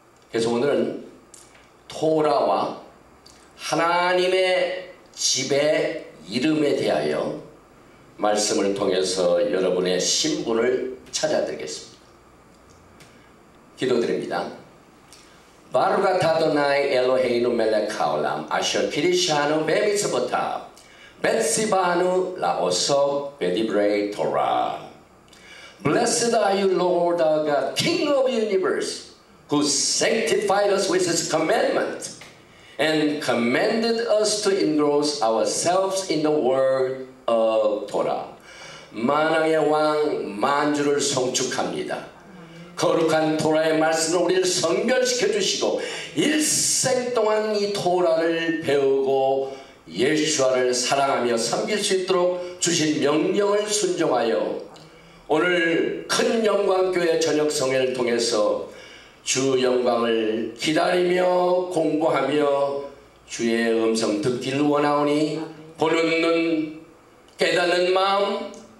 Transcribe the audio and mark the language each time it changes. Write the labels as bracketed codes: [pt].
[ko] 그래서 오늘은 토라와 하나님의 집의 이름에 대하여 말씀을 통해서 여러분의 신분을 찾아드리겠습니다. 기도드립니다. [he] 바루가 타도나이 엘로헤이누 멜레카올람 아셔 키리샤누 베미스보타 벳시바누 라오소 베디브레이 토라. [en] Blessed are you, Lord our God, King of the universe, who sanctified us with his commandment and commanded us to engross ourselves in the word of Torah. [ko] 만왕의 왕 만주를 송축합니다. 거룩한 토라의 말씀을 우리를 성별시켜 주시고 일생 동안 이 토라를 배우고 예수와를 사랑하며 섬길 수 있도록 주신 명령을 순종하여 오늘 큰 영광교회 저녁성회를 통해서 주 영광을 기다리며 공부하며 주의 음성 듣기를 원하오니 보는 눈, 깨닫는 마음,